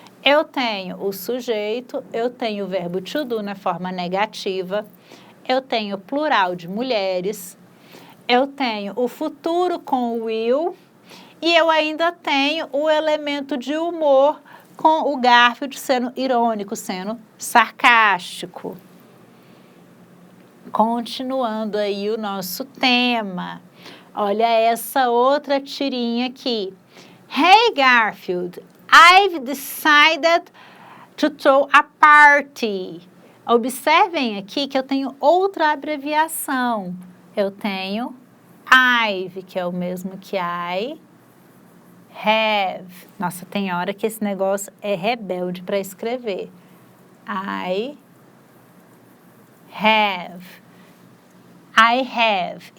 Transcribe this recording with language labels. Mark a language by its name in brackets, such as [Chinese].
[Portuguese] Eu tenho o sujeito, eu tenho o verbo to do na forma negativa, eu tenho o plural de mulheres, eu tenho o futuro com o will e eu ainda tenho o elemento de humor com o Garfield sendo irônico, sendo sarcástico. Continuando aí o nosso tema. Olha essa outra tirinha aqui. [English] Hey Garfield, I've decided to throw a party. [Portuguese] Observem aqui que eu tenho outra abreviação. Eu tenho I've, que é o mesmo que I have. Nossa, tem hora que esse negócio é rebelde para escrever. [English] I have. I have.